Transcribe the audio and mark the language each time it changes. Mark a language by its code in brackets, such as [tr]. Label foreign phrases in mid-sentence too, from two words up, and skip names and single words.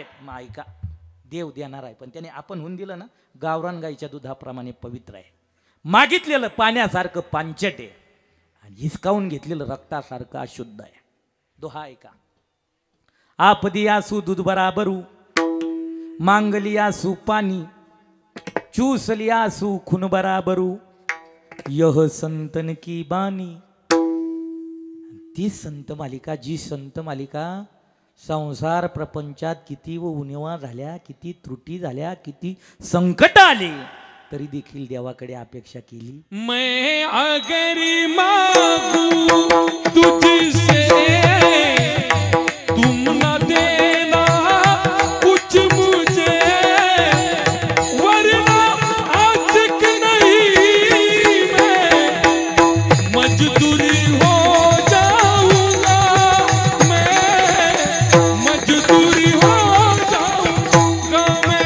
[mr] मग ऐका, देव देणार आहे, पण त्याने आपण होऊन दिलं ना, गावरान गाईच्या दुधाप्रमाणे पवित्र आहे. मागितलेलं पाण्यासारखं पांचट आहे आणि हिसकावून घेतलेलं रक्तासारखं अशुद्ध आहे. दोहा ऐका. [hi] आपदी आसू दूध बराबरू, मांगली आसू पाणी, चूसली आसू खून बराबरू, यह संतन की बानी. [mr] ती संत मालिका, जी संत मालिका संसार प्रपंचात किती व उणिवा झाल्या, किती त्रुटी झाल्या, किती संकट आले, तरी देखील देवाकडे अपेक्षा केली. [hi] मैं अगर मांगू तुझसे तुम न देना कुछ मुझे, वरना आशिक नहीं मैं मजदूरी हो जाऊंगा, मैं मजदूरी हो जाऊंगा मैं.